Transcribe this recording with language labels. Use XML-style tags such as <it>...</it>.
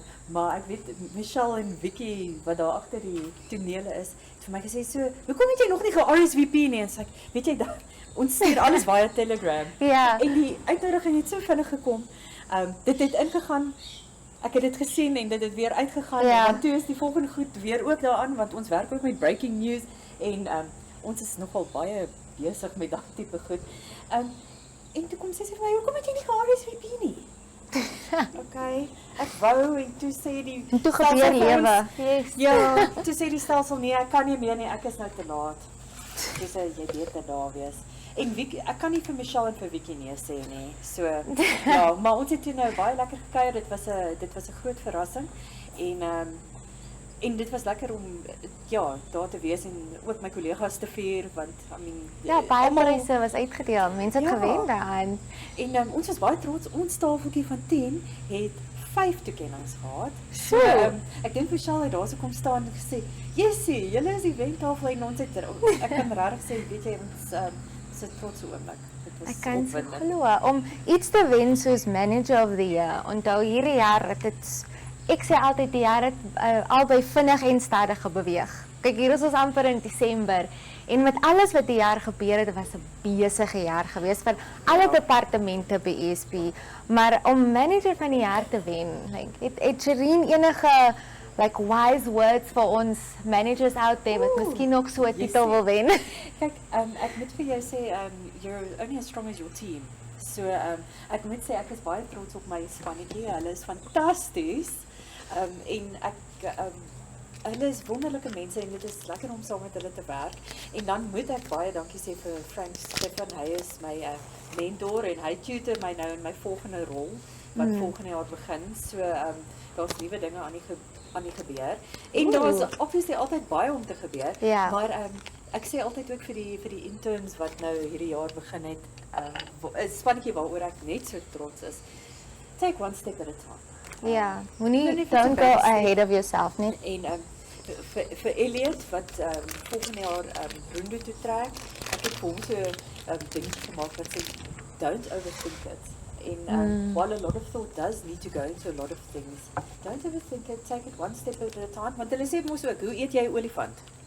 <af>Maar ek weet, Michelle en Vicky, wat daar agter die tonele is, het vir my gesê, so, hoekom het jy nog nie ge-RSVP nie? En sê ek, weet jy, ons stuur alles via Telegram. Ja. En die uitnodiging het so vinnig gekom. Dit het ingegaan, ek het dit gesien en dit het weer uitgegaan. Ja. Want toe is die volgende goed weer ook daaraan, want ons werk ook met breaking news en ons is nogal baie besig met dat tipe goed. En toe kom sy vir my, hoekom het jy nie ge-RSVP nie? Okay, ek wou en toe sê die En toe gebeur lewe. Ja, toe sê die stelsel nee, ek kan nie meer nie, ek is nou te laat. Toe sê jy beter daar wees. En Vicky, ek kan nie vir Michelle en vir Vicky nee sê nie. So ja, maar ons het toe nou baie lekker gekuier. Dit was 'n groot verrassing. En En dit was lekker om ja, daar te wees en ook my kollegas te vier want</af> <en>I mean</en> <af>Ja, baie pryse was uitgedeel. Mense het Ja. gewen daaraan. en ons was baie trots. Ons tafeltjie van 10 het 5 toekennings gehad. So. Ek dink Michelle het daar so kom staan en gesê, "Jessie, julle is die wentafel en ons het ek kan regtig sê, weet jy, ons is 'n trotse oomblik." Dit was Ek kan so opwindend. glo om iets te wen soos Manager of the Year. Onthou hierdie jaar het dit ek sê altyd die jaar het albei vinnig en stadig beweeg. Kyk, hier is ons amper in Desember en met alles wat die jaar gebeur het, was 'n besige jaar geweest vir alle departemente by ESP. Maar om Manager van die jaar te wen, like het Shireen enige like</af> <en>wise words</en> <af>vir ons</af> <en>managers out there</en> <af>wat miskien ook so 'n titel wil wen? Kyk, ek moet vir jou sê,</af> <en>you're only as strong as your team.</en> <af>So, ek moet sê ek is baie trots op my spannetjie. Hulle is fantasties. En ek hulle is wonderlike mense en dit is lekker om saam met hulle te werk. En dan moet ek baie dankie sê vir Frank Stefan. Hy is my mentor en hy tutor my nou in my volgende rol wat volgende jaar begin. So, daar's nuwe dinge aan die gebeur. En daar's obviously altyd baie om te gebeur. Ja. Maar ek sê altyd ook vir die interns wat nou hierdie jaar begin het, 'n spannetjie waaroor ek net so trots is.</af> <en>Take one step at a time.</en> <af>Ja, moenie Moenie</af> <en>don't go</en> <af>te backstep.</af> <en>ahead of yourself nie.</en> <af>En vir Elliot wat volgende jaar Roendo toe trek, ek het vir hom so 'n ding gemaak wat sê</af> <en>don't overthink it. And while a lot of thought does need to go into a lot of things, don't overthink it, take it one step at a time.</en> <af>Want hulle sê mos ook, hoe eet jy 'n olifant?</af>